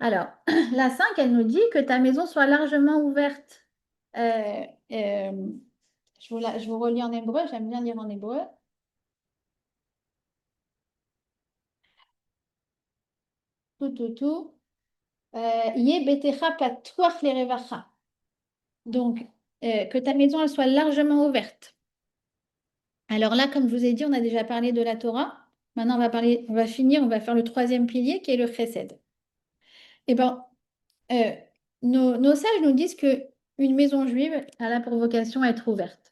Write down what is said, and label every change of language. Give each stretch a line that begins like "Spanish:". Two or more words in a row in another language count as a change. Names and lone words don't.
French: Alors, la 5, elle nous dit que ta maison soit largement ouverte. Euh, euh, je vous relis en hébreu, j'aime bien lire en hébreu. Tout.
Hebrew: יהי ביתך פתוח לרווחה.
French: Donc, que ta maison elle soit largement ouverte. Alors là, comme je vous ai dit, on a déjà parlé de la Torah. Maintenant, on va finir, on va faire le troisième pilier qui est le chesed. Eh ben, euh, nos sages nous disent que une maison juive a la provocation à être ouverte.